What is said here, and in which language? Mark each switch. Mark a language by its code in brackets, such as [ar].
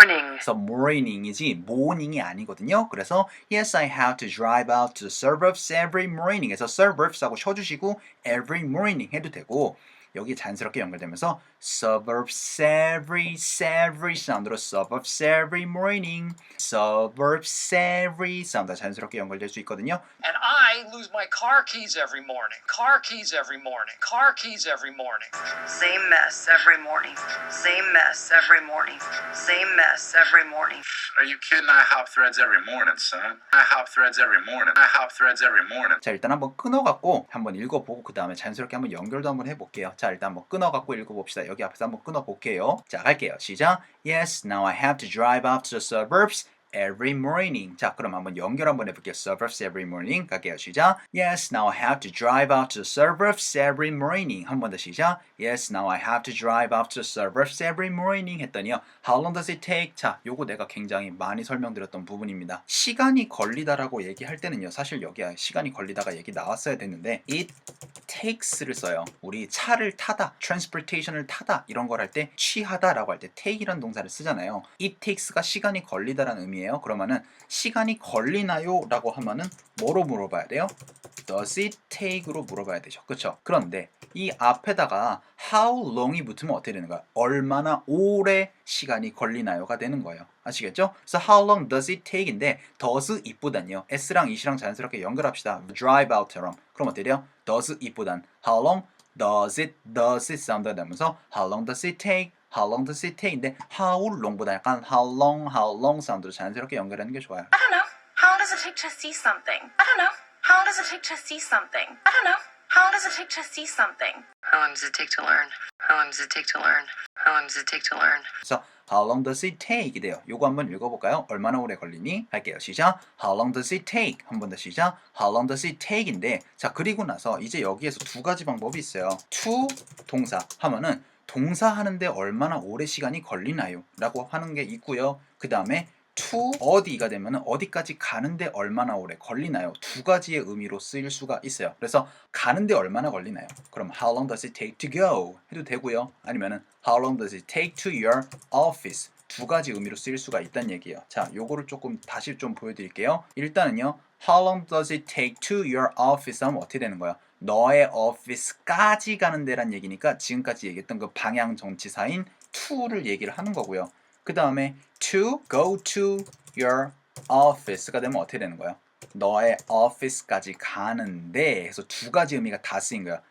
[ko] 그래서 morning이지 morning이 아니거든요. [en] 그래서 yes, I have to drive out to the suburbs every morning. [ko] 그래서 suburbs하고 쉬어주시고 every morning 해도 되고 여기 자연스럽게 연결되면서 suburbs every 사운드로 suburbs every morning, suburbs every 사운드가 자연스럽게 연결될 수 있거든요. [en] And I lose my car keys every morning. Car keys every morning. Car keys every morning. Same mess every morning. Same mess every morning. Same mess every morning. Are you kidding? I hop threads every morning, son. I hop threads every morning. I hop threads every morning. [ko] 자, 일단 한번 끊어갖고 한번 읽어보고 그 다음에 자연스럽게 한번 연결도 한번 해볼게요. 자, 일단 한번 끊어갖고 읽어봅시다. 여기 앞에서 한번 끊어볼게요. 자, 갈게요. 시작. [en] Yes, now I have to drive up to the suburbs every morning. [ko] 자, 그럼 한번 연결 한번 해볼게요. [en] suburbs every morning. [ko] 갈게요. 시작. [en] Yes, now I have to drive out to the suburbs every morning. [ko] 한 번 더 시작. [en] Yes, now I have to drive out to the suburbs every morning. [ko] 했더니요. [en] How long does it take? [ko] 자, 요거 내가 굉장히 많이 설명드렸던 부분입니다. 시간이 걸리다라고 얘기할 때는요. 사실 여기야 시간이 걸리다가 얘기 나왔어야 됐는데 it takes를 써요. 우리 차를 타다, transportation을 타다 이런 걸 할 때 취하다라고 할 때 take이라는 동사를 쓰잖아요. it takes가 시간이 걸리다라는 의미예요. 그러면은 시간이 걸리나요? 라고 하면은 뭐로 물어봐야 돼요? Does it take로 물어봐야 되죠. 그렇죠? 그런데 이 앞에다가 how long이 붙으면 어떻게 되는 거야? 얼마나 오래 시간이 걸리나요가 되는 거예요. 아시겠죠? [en] 그래서 how long does it take인데 does it보단요. [ko] s랑 it이랑 자연스럽게 연결합시다. [en] drive out처럼. [ko] 그럼 어떻게 돼요? [en] does it보단 how long does it 사운드가 나면서 how long does it take? how long does it take인데 how long보다 약간 how long 사운드로 자연스럽게 연결하는 게 좋아요. I don't know. How long does it take to see something? I don't know. How long does it take to see something? I don't know. How long does it take to see something? How long does it take to learn? How long does it take to learn? How long does it take to learn? 그래서 how long does it take? [ko] 이래요. 요거 한번 읽어볼까요? 얼마나 오래 걸리니? 할게요. 시작. [en] How long does it take? [ko] 한 번 더 시작. [en] How long does it take [ko] 인데 자 그리고 나서 이제 여기에서 두 가지 방법이 있어요. to 동사 하면은 동사 하는데 얼마나 오래 시간이 걸리나요? 라고 하는 게 있고요. 그 다음에 to 어디가 되면은 어디까지 가는데 얼마나 오래 걸리나요? 두 가지의 의미로 쓰일 수가 있어요. 그래서 가는데 얼마나 걸리나요? [en] 그럼 how long does it take to go? [ko] 해도 되고요. [en] 아니면은 how long does it take to your office? [ko] 두 가지 의미로 쓰일 수가 있다는 얘기예요. 자, 요거를 조금 다시 좀 보여드릴게요. [en] 일단은요, how long does it take to your office [ko] 하면 어떻게 되는 거야? 너의 오피스까지 가는 데란 얘기니까 지금까지 얘기했던 그 방향 정치사인 to를 얘기를 하는 거고요. 그 다음에 [en] to go to your office [ko] 가 되면 어떻게 되는 거예요? 너의 office까지 가는데 해서 두 가지 의미가 다 쓰인 거예요.